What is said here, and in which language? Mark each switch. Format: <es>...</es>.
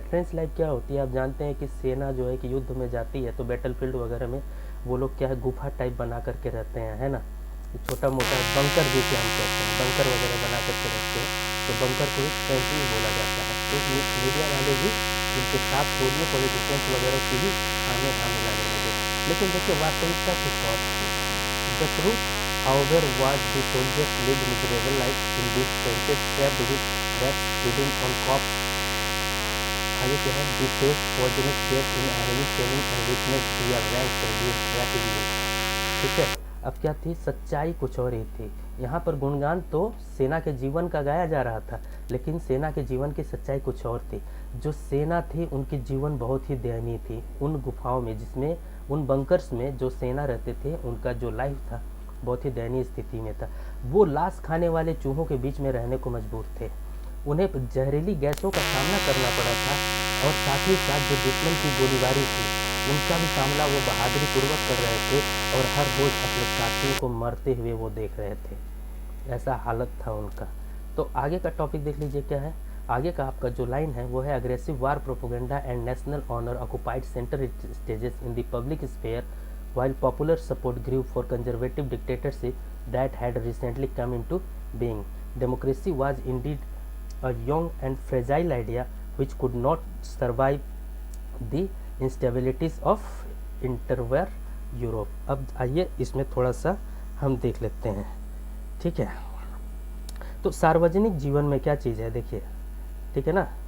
<hi>Trench life क्या होती है, आप जानते हैं कि सेना जो है कि युद्ध में जाती है तो बैटलफील्ड वगैरह में वो लोग क्या है, गुफा टाइप बना करके रहते हैं, है ना। छोटा मोटा बंकर भी क्या हम कहते हैं, बंकर वगैरह बना करके रखते हैं, तो बंकर को ट्रेंच भी बोला जाता है। तो मीडिया वाले भी उनके साथ बोलिए पॉलिटिशियंस वगैरह की भी आने मिलाने लगे। लेकिन देखिए वास्तविकता कुछ और थी।</hi> <en>The truth however was the soldiers lived miserable life in these trenches, trapped with rats feeding on corpse.</en> <hi>आगे क्या है,</hi> <en>the face poisonous gas in enemy shelling and witnessed their ranks reduced rapidly.</en> <hi>ठीक है, अब क्या थी, सच्चाई कुछ और ही थी। यहाँ पर गुणगान तो सेना के जीवन का गाया जा रहा था, लेकिन सेना के जीवन की सच्चाई कुछ और थी। जो सेना थी उनकी जीवन बहुत ही दयनीय थी। उन गुफाओं में, जिसमें उन बंकर्स में जो सेना रहते थे, उनका जो लाइफ था बहुत ही दयनीय स्थिति में था। वो लाश खाने वाले चूहों के बीच में रहने को मजबूर थे। उन्हें जहरीली गैसों का सामना करना पड़ा था और साथ ही साथ जो दुश्मन की गोलीबारी थी उनका भी सामना वो बहादुरी पूर्वक कर रहे थे और हर रोज अपने साथियों को मरते हुए वो देख रहे थे। ऐसा हालत था उनका। तो आगे का टॉपिक देख लीजिए क्या है।</hi> <en>आगे का आपका जो लाइन है वो है, aggressive war propaganda and national honour occupied centre stages in the public sphere while popular support grew for conservative dictatorship that had recently come into being. Democracy was indeed a young and fragile idea which could not survive the instabilities of interwar Europe.</en> <hi>अब आइए इसमें थोड़ा सा हम देख लेते हैं, ठीक है। तो सार्वजनिक जीवन में क्या चीज़ है, देखिए, ठीक है ना।</hi>